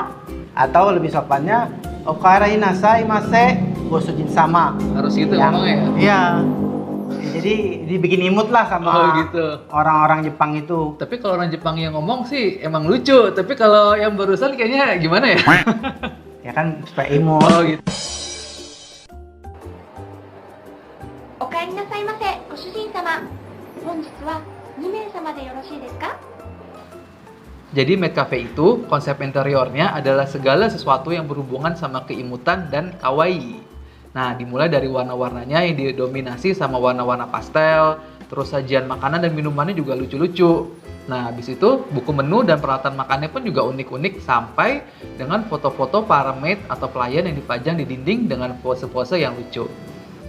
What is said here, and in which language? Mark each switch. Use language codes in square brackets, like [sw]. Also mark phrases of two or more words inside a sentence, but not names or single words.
[id] Atau lebih sopannya [ja] おかえりなさいませ、ご主人様. [id] Harus gitu ngomongnya ya? Iya. Jadi dibikin imut lah sama gitu. orang-orang Jepang itu. Tapi kalau orang Jepang yang ngomong sih emang lucu, tapi kalau yang barusan kayaknya gimana ya? Ya kan supaya imut. Gitu. [ja] おかえりなさいませご主人様本日は2名様でよろしいですか [id] Jadi [en] maid cafe [id] itu konsep interiornya adalah segala sesuatu yang berhubungan sama keimutan dan kawaii. Nah, dimulai dari warna-warnanya yang didominasi sama warna-warna pastel, terus sajian makanan dan minumannya juga lucu-lucu. Nah, habis itu buku menu dan peralatan makannya pun juga unik-unik sampai dengan foto-foto para maid atau pelayan yang dipajang di dinding dengan pose-pose yang lucu.